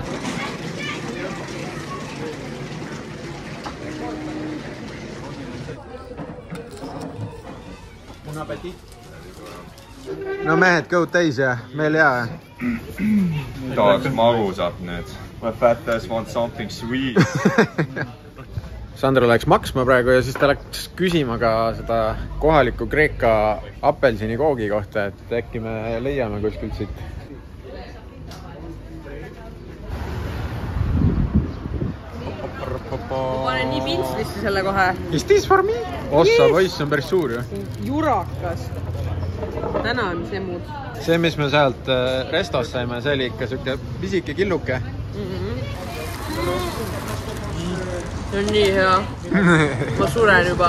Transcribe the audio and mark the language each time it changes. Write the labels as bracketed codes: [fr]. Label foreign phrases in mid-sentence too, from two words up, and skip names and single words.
[et] No mehed, kõud täis ja meil hea. Tahaks magusat nüüd. [en] My fat ass wants something sweet. [et] Sandro läks maksma praegu ja siis ta läks küsima ka seda kohaliku Kreeka apelsini koogi kohta, et äkki me leiame kuskilt siit. Ma panen nii pintslisse selle kohe. [en] Is this for me? [et] Ossa, poiss on päris suur ju. Jurakas. Täna on see muud. See, mis me sealt restos saime, see oli ikka siuke pisike killuke. See on nii hea. Ma suren juba.